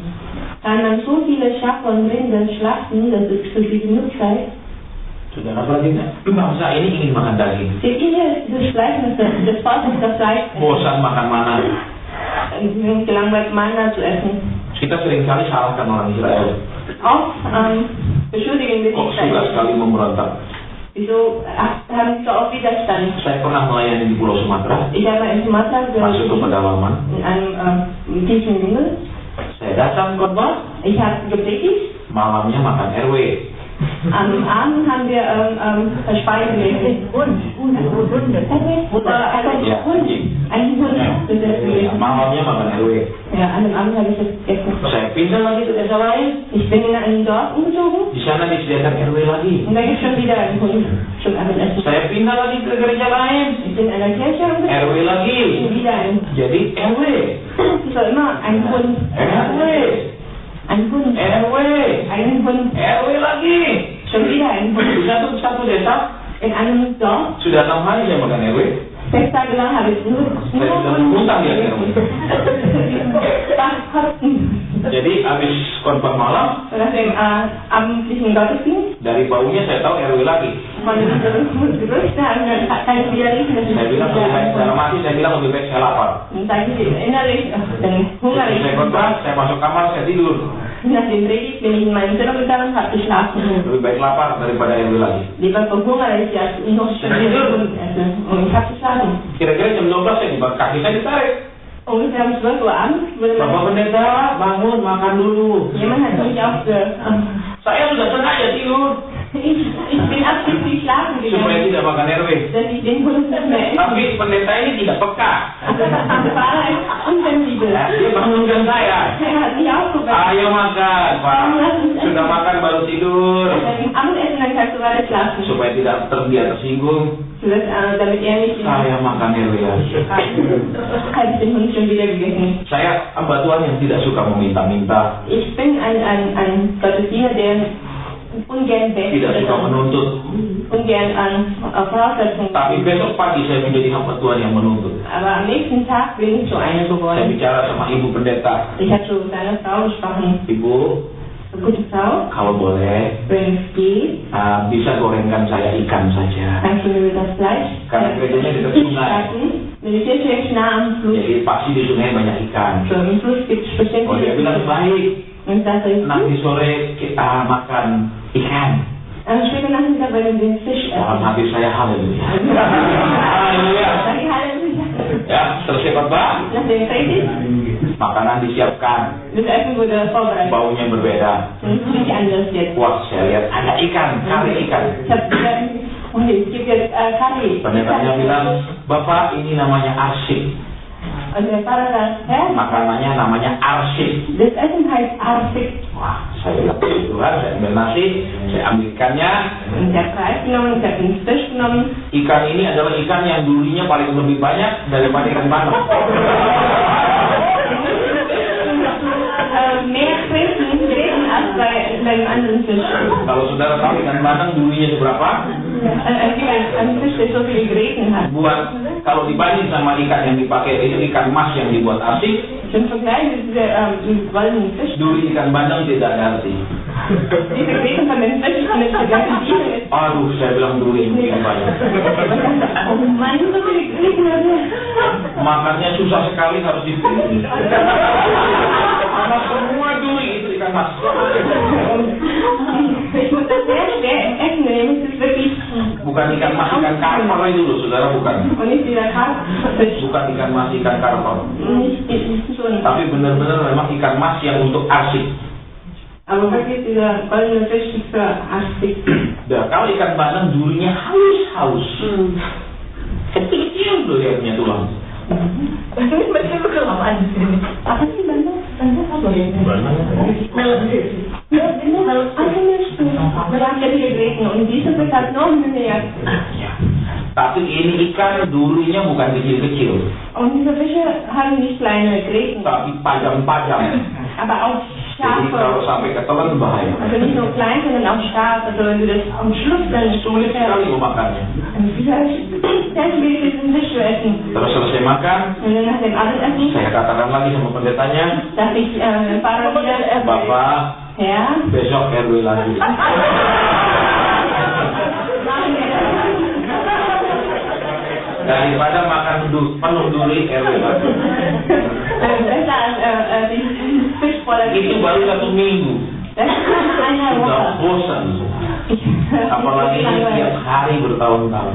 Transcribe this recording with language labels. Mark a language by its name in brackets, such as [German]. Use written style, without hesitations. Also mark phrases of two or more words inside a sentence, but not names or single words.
[German] Kann man so viele Schafe und Rinder schlachten, dass es für sie genug sei? [Indonesian] Saudara perhatikan, bangsa ini ingin makan daging. [German] Seht ihr das Fleisch, das Volk ist das Fleisch, [Indonesian] Bosan makan mana. [German] gelangweilt Manna zu essen. [Indonesian] Kita seringkali salahkan orang Israel. [German] Auch beschuldigen wir [Indonesian] Kok [German] die [Indonesian] suka Israel. sekali memberontak. [German] Wieso haben Sie so oft Widerstand? [Indonesian] Saya pernah melayani di Pulau Sumatera, [German] Ich habe in Sumatera [Indonesian] masuk ke pedalaman. [German] in einem tiefen Dschungel. [Indonesian] Saya datang khotbah, [German] Ich habe gepredigt. [Indonesian] malamnya makan RW. [German] Am Abend haben wir Speisen gegessen. Hund. [Indonesian] Ya, anjing. [German] Ein Hund. [Indonesian] Ya, malamnya makan RW. [German] Ja, an dem Abend habe ich das gegessen. [Indonesian] Saya pindah lagi ke desa lain. [German] Ich bin in ein Dorf umgezogen [Indonesian] Di sana disediakan RW lagi. [German] und da gibt es schon wieder einen Hund zum Abendessen. [Indonesian] Saya pindah lagi ke gereja lain. [German] Ich bin in einer Kirche umgezogen [Indonesian] RW lagi. [German] und wieder ein. [Indonesian] Jadi RW. [German] Es war immer ein Hund. [Indonesian] RW. [German] Ein Hund. [Indonesian] RW. [German] Einen Hund. [Indonesian] RW lagi. [German] Schon wieder ein Hund. [Indonesian] Di satu desa [German] In einem Dorf. [Indonesian] sudah 6 hari saya makan RW. [German] 6 Tage lang habe ich nur [Indonesian] Saya sudah muntah di RW. [German] Kosten. [Indonesian] Jadi habis khotbah malam, [German] Nach dem abendlichen Gottesdienst [Indonesian] dari baunya saya tahu RW lagi. [German] von diesem Gerüchte kann ich wieder riechen, dass [Indonesian] Saya bilang lebih baik dalam hati, saya bilang lebih baik saya lapar. [German] Dann sage ich innerlich, dann hungere [Indonesian] Jadi saya [German] ich. [Indonesian] khotbah, saya masuk kamar, saya tidur. [German] Nach dem Predigt bin ich in meinem Zimmer gegangen und habe geschlafen. [Indonesian] Lebih baik lapar daripada RW lagi. [German] Lieber verhungere ich als noch studieren und essen. Und ich habe geschlafen. [Indonesian] Kira-kira jam 12 saya dibuat kaki saya ditarik. [German] Ungefähr um 12 Uhr abends wurde [Indonesian] Bapak pendeta, bangun, makan dulu. [German] jemand hat mich [Indonesian] Saya sudah sengaja tidur [German] ich bin absichtlich schlafen [Indonesian] supaya [German] gegangen, [Indonesian] tidak makan RW. [German] dass ich den Hund nicht mehr esse. [Indonesian] Tapi pendeta ini tidak peka. [German] Aber der Fahrer ist unsensibel. [Indonesian] Dia bangunkan saya. [German] Er hat mich aufgeweckt. [Indonesian] Ayo makan, Pak. Sudah makan baru tidur. [German] Beim Abendessen dann kannst du weiter schlafen. [Indonesian] Supaya tidak dia tersinggung. [German] Damit er nicht [Indonesian] Saya makan RW lagi. [German] habe ich den Hund schon wieder gegessen. [Indonesian] Saya hamba Tuhan yang tidak suka meminta-minta, [German] Ich bin ein Gottesdiener, der ungern [Indonesian] tidak suka [German] betet, [Indonesian] menuntut. [German] ungern Voraussetzungen. [Indonesian] Tapi besok pagi saya menjadi hamba Tuhan yang menuntut. [German] Aber am nächsten Tag bin ich so eine [Indonesian] Saya [German] geworden. [Indonesian] bicara sama ibu pendeta. [German] Ich habe so mit einer Frau gesprochen. [Indonesian] Ibu, [German] Eine gute Frau, [Indonesian] kalau boleh, [German] wenn es geht, [Indonesian] bisa gorengkan saya ikan saja. [German] kannst du mir das Fleisch [Indonesian] Karena gerejanya dekat sungai. [German] lassen. Denn die Kirche ist nah am Fluss. [Indonesian] Jadi pasti di sungai banyak ikan. [German] So, im Fluss gibt es bestimmt [Indonesian] Oh, dia bilang baik. [German] Und das ist [Indonesian] Nanti sore kita makan ikan. [German] später Nachmittag bei dem Fisch [Indonesian] Dalam [German] essen. [Indonesian] hati saya haleluya. Haleluya. [German] Sag ich Halleluja. [Indonesian] Ya, selesai khotbah, [German] Nach dem Predigt, [Indonesian] makanan disiapkan, [German] das Essen wurde vorbereitet. [Indonesian] baunya berbeda. [German] Und es ist nicht anders jetzt. [Indonesian] Wah, saya lihat ada ikan, kari ikan. [German] Ich habe gesagt, oh, es gibt jetzt Curry. [Indonesian] Pendetanya bilang, Bapak ini namanya arsik. [German] Und der Pfarrer sagt, Herr, [Indonesian] Makanannya namanya arsik. [German] das Essen heißt Arsik. [Indonesian] Wah, saya bilang, Tuhan, saya ambil nasi, saya ambil ikannya. [German] Und ich habe Reis genommen, ich habe den Fisch genommen. [Indonesian] Ikan ini adalah ikan yang durinya paling lebih banyak daripada ikan bandeng. [German] Mehr Gräten als beim anderen Fisch. [Indonesian] Kalau saudara tahu ikan bandeng durinya seberapa? [German] Ein Fisch, der so viele Gräten hat. [Indonesian] Buat kalau dibanding sama ikan yang dipakai itu ikan mas yang dibuat arsik, [German] Im Vergleich mit diesem goldenen Fisch, [Indonesian] duri ikan bandeng tidak ada arti. [German] diese Gräten von den Fisch mit der ganzen Diele ist. [Indonesian] Aduh, saya bilang duri mungkin banyak. [German] Oh Mann, so viele Gräten hat er. [Indonesian] Makannya susah sekali harus dipilih. Karena semua duri itu ikan mas. [German] Ich muss das sehr schwer essen nehmen, es ist wirklich. [Indonesian] Bukan ikan mas, ikan karper itu loh, saudara, bukan. [German] Und nicht dieser Karpfisch. [Indonesian] Bukan ikan mas, ikan karper. [German] Nicht so ein. [Indonesian] Tapi benar-benar memang ikan mas yang untuk arsik. [German] Aber wirklich dieser goldene Fisch ist für Arsik. [Indonesian] Dan kalau ikan bandeng durinya halus. Kecil-kecil tuh lihatnya tulang. [German] Das ist mit dem Kram an. [Indonesian] Apa sih bandeng? Bandeng apa ya? [German] Ja, genau, weil andere Menschen, wir haben ja viele Gräten und diese sind halt noch mehr. [Indonesian] Ya. Tapi ini ikan durinya bukan kecil-kecil, [German] Und diese Fische haben nicht kleine Gräten, [Indonesian] tapi panjang-panjang. [German] aber auch [Indonesian] Jadi kalau [German] scharfe. [Indonesian] sampai ketelan bahaya. [German] Also nicht nur klein, sondern auch scharf. Also wenn du das am Schluss dann [Indonesian] Sulit sekali memakannya. [German] sehr schwierig ist, diesen Fisch zu essen. [Indonesian] Terus selesai makan, [German] Und dann nach dem Abendessen [Indonesian] saya katakan lagi sama pendetanya, [German] dachte ich, Pfarrer wieder, [Indonesian] Bapak, [German] Herr, [Indonesian] besok RW lagi. [German] machen wir das? [Indonesian] Daripada makan penuh duri RW lagi. [German] Besser als diesen Fisch voller [Indonesian] Itu [German] Gräten. [Indonesian] baru 1 minggu. [German] Das ist nach einer [Indonesian] Sudah [German] Woche. [Indonesian] bosan. Apalagi tiap hari bertahun-tahun.